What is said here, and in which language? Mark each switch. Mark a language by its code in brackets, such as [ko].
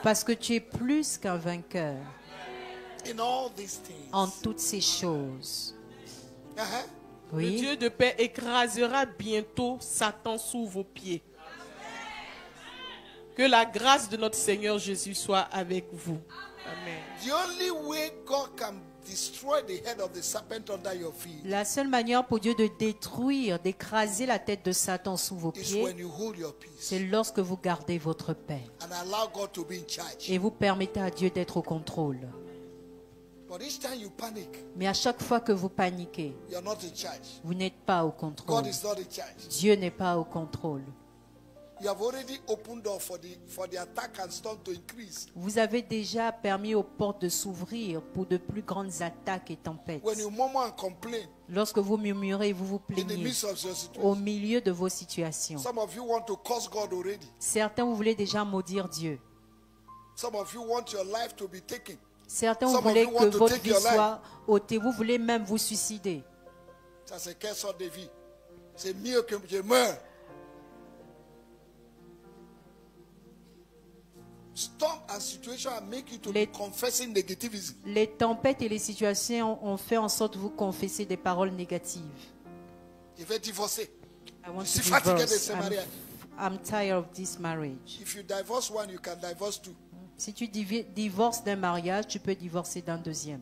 [fr] Parce que tu es plus qu'un vainqueur. [en] In all these things. [fr] En toutes ces choses. Oui. Le Dieu de paix écrasera bientôt Satan sous vos pieds. Que la grâce de notre Seigneur Jésus soit avec vous. Amen. [en] The only way God can destroy the head of the serpent under your feet. [fr] La seule manière pour Dieu de détruire, d'écraser la tête de Satan sous vos pieds, c'est lorsque vous gardez votre paix. [en] And allow God to be in charge. [fr] Et vous permettez à Dieu d'être au contrôle. [en] But each time you panic, [fr] mais à chaque fois que vous paniquez, [en] you are not in charge. [fr] Vous n'êtes pas au contrôle. [en] God is not in charge. [fr] Dieu n'est pas au contrôle. [en] You have already opened door for the attack and storm to increase. [fr] Vous avez déjà permis aux portes de s'ouvrir pour de plus grandes attaques et tempêtes. [en] When you murmur and complain, [fr] lorsque vous murmurez et vous vous plaignez au milieu de vos situations. [en] Some of you want to curse God already. [fr] Certains vous voulez déjà maudire Dieu. [en] Some of you want your life to be taken. [fr] Certains vous voulez que votre vie soit ôtée. Vous voulez même vous suicider. Ça c'est quelle sorte de vie? C'est mieux que je meure. [en] Storm and situation make you to be confessing negativism. [fr] Les tempêtes et les situations ont fait en sorte que vous confessez des paroles négatives. Je vais divorcer. [en] I want to divorce. I'm tired of this marriage. If you divorce one, you can divorce two. [fr] Si tu divorces d'un mariage, tu peux divorcer d'un deuxième.